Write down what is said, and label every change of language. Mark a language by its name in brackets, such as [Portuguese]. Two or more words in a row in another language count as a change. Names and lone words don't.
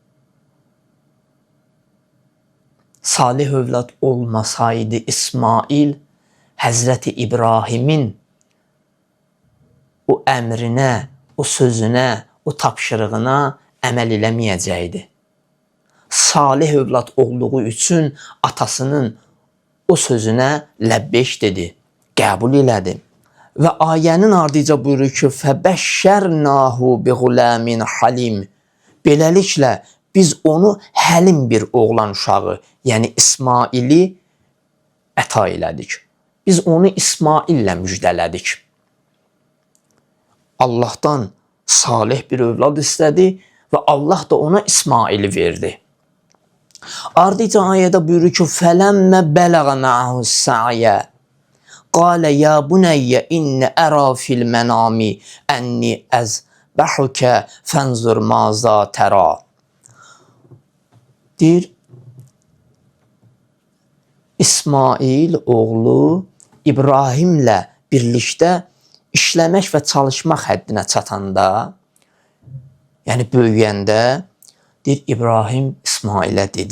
[Azerbaijani] Salih övlad olmasaydı İsmail, Həzrəti İbrahimin o əmrinə, o o sözünə, o tapşırığına əməl eləməyəcəkdi. Salih övlad olduğu üçün atasının o sözünə ləbbeş dedi, qəbul elədi. Və ayənin ardıca buyurur ki, [Arabic] فَبَشَّرْنَاهُ بِغُلَامٍ حَلِيمٍ. [Azerbaijani] Beləliklə, biz onu həlim bir oğlan uşağı, yəni İsmaili əta elədik. Biz onu İsmaillə müjdələdik. Allahdan salih bir övlad istədi və Allah da ona İsmaili verdi. Ardıca ayədə buyurur ki, [Arabic] فَلَمَّ بَلَغَ مَعَهُ السَّعْيَ قَالَ يَا بُنَيَّ إِنَّ أَرَى فِي الْمَنَامِ أَنِّي أَذْبَحُكَ فَانْظُرْ مَاذَا تَرَى. [Azerbaijani] Deyir, İsmail oğlu İbrahimlə birlikdə işləmək və çalışmaq həddinə çatanda, yəni böyüyəndə, deyir, İbrahim İsmailə dedi.